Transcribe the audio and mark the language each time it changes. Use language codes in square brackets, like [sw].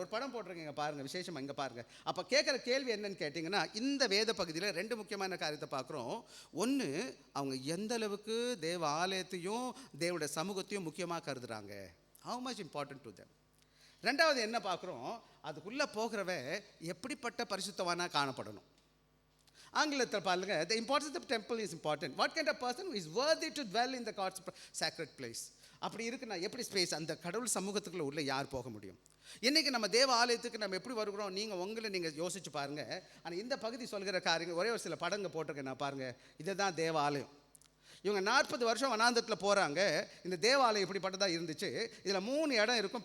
[ta] ஒரு படம் போட்டிருக்கீங்க பாருங்கள், விசேஷமாக இங்கே பாருங்கள். அப்போ கேட்குற கேள்வி என்னன்னு கேட்டிங்கன்னா, இந்த வேத பகுதியில் 2 முக்கியமான காரியத்தை பார்க்குறோம். ஒன்று, அவங்க எந்த அளவுக்கு தேவ ஆலயத்தையும் தேவனுடைய சமூகத்தையும் முக்கியமாக கருதுகிறாங்க. [en] How much important to them. [ta] ரெண்டாவது என்ன பார்க்குறோம், அதுக்குள்ளே போகிறவ எப்படிப்பட்ட பரிசுத்தவானா காணப்படணும். ஆங்கிலத்தில் பாருங்க, [en] the importance of the temple is important. What kind of person is worthy to dwell in the God's sacred place? [ta] அப்படி இருக்குன்னா எப்படி ஸ்பேஸ், அந்த கடவுள் சமூகத்துக்குள்ளே உள்ள யார் போக முடியும்? இன்றைக்கி நம்ம தேவ ஆலயத்துக்கு நம்ம எப்படி வருகிறோம், நீங்கள் யோசிச்சு பாருங்கள். ஆனால் இந்த பகுதி சொல்கிற காரியங்கள் ஒரே ஒரு சில படங்க போட்டிருக்கேன் நான் பாருங்கள். இதுதான் தேவ ஆலயம். இவங்க 40 வருஷம் வனாந்தரத்தில் போகிறாங்க. இந்த தேவாலயம் இப்படிப்பட்டதாக இருந்துச்சு. இதில் 3 இடம் இருக்கும்.